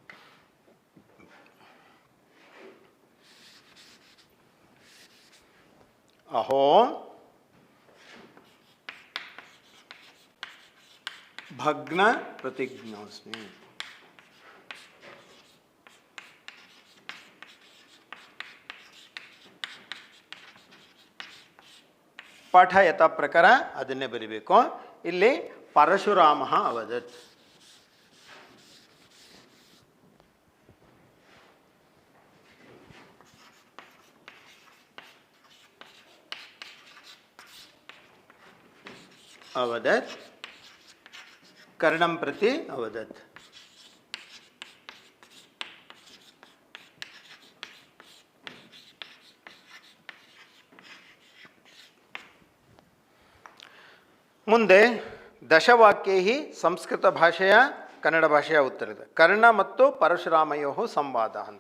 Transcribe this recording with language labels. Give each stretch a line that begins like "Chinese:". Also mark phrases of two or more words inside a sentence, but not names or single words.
Sanskrit: ಅಹೋ ಭಗ್ನ ಪ್ರತಿಜ್ಞೋಸ್ಮಿ.
Kannada: ಪಾಠ ಯಥಾ ಪ್ರಕಾರ ಅದನ್ನೇ ಬರಿಬೇಕು. ಇಲ್ಲಿ ಪರಶುರಾಮ ಅವದತ್.
Sanskrit: ಅವದತ್ ಕರ್ಣಂ ಪ್ರತಿ ಅವದತ್.
Kannada: ಮುಂದೆ ದಶವಾಕ್ಯೈ ಸಂಸ್ಕೃತ ಭಾಷೆಯ ಕನ್ನಡ ಭಾಷೆಯ ಉತ್ತರದ ಕರ್ಣ ಮತ್ತು ಪರಶುರಾಮಯೋ ಸಂವಾದ ಅಂತ.